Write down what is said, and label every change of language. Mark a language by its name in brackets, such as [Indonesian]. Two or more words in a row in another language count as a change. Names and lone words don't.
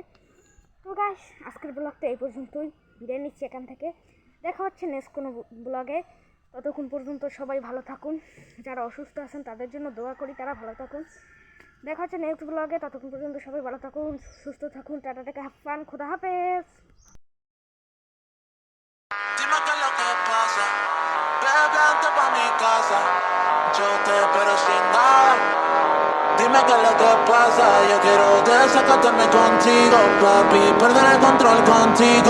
[Bangla] তো গাইস, আজকের ব্লগটা এই পর্যন্তই, বিদায় নিচ্ছি এখান থেকে। দেখা হচ্ছে নেক্সট কোনো ব্লগে। ততক্ষণ পর্যন্ত সবাই ভালো থাকুন, যারা অসুস্থ আছেন তাদের জন্য দোয়া করি, তারা ভালো থাকুন। দেখা হচ্ছে নেক্সট ব্লগে, ততক্ষণ পর্যন্ত সবাই ভালো থাকুন, সুস্থ থাকুন। [English] Tata, take, have fun, [Persian] خدا حافظ. [Spanish] Dime qué es lo que pasa. Bebe antes pa' mi casa. Yo te espero sin nada. Dime qué es lo que pasa. Yo quiero desacatarme contigo, papi. Perder el control contigo.